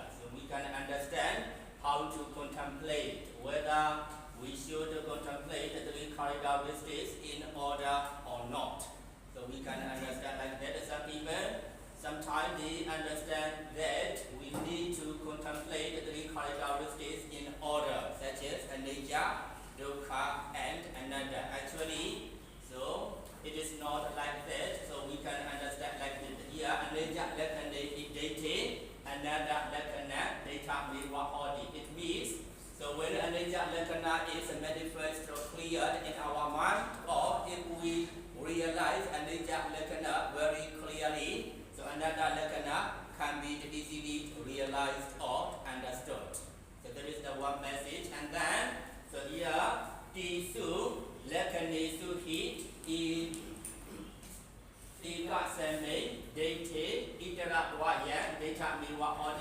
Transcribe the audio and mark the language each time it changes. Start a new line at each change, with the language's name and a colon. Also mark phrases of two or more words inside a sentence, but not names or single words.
English: So we can understand how to contemplate, whether we should contemplate the three characteristics in order or not. So we can understand like that. Some people, sometimes they understand that we need to contemplate the three characteristics in order, such as anicca, dukkha, and anatta. Actually, so it is not like that. So we can understand like this. Here,
Pali: anicca lakkhana date, anatta lakkhana data.
English: It means, so when
Pali: anicca lakkhana
English: is manifest or clear in our mind, or if we realize
Pali: anicca lakkhana
English: very clearly, so
Pali: anatta lakkhana
English: can be easily realized or understood. So that is the one message. And then, so here,
Pali: tisu lakkhanesu hi ikasame date itara vaya data miwa.